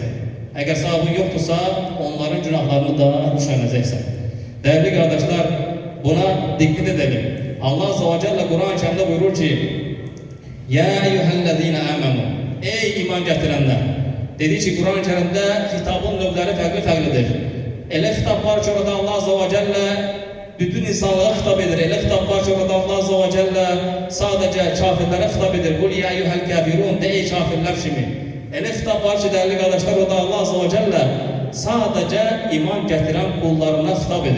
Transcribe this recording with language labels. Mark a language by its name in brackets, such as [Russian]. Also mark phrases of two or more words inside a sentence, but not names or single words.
[Turkish] Eğer sevabın yoktursa, onların günahlarını da düşürəcəksən. Değerli kardeşler, buna dikkat edelim. Allah Azze ve Celle Kur'an-ı Kerim'de buyurur ki, [Arabic] يا أيها الذين آمنوا, [Turkish] ey iman getirenler. [Azerbaijani] Dedi ki Kur'an-ı Kerim'de hitabın növləri fərqli-fərqlidir. Elə hitap var ki orada Allah Azze ve Celle bütün insanlara hitap edir. Elə hitap var ki orada Allah Azze ve Celle [Turkish] sadece kafirlere [Azerbaijani] hitap edir. [Arabic] قل يا أيها الكافرون, [Turkish] de ey kafirler şimdi. [Azerbaijani] Elə hitap var ki [Turkish] değerli kardeşler [Azerbaijani] orada Allah Azze ve Celle sadece iman getiren kullarına hitap edir.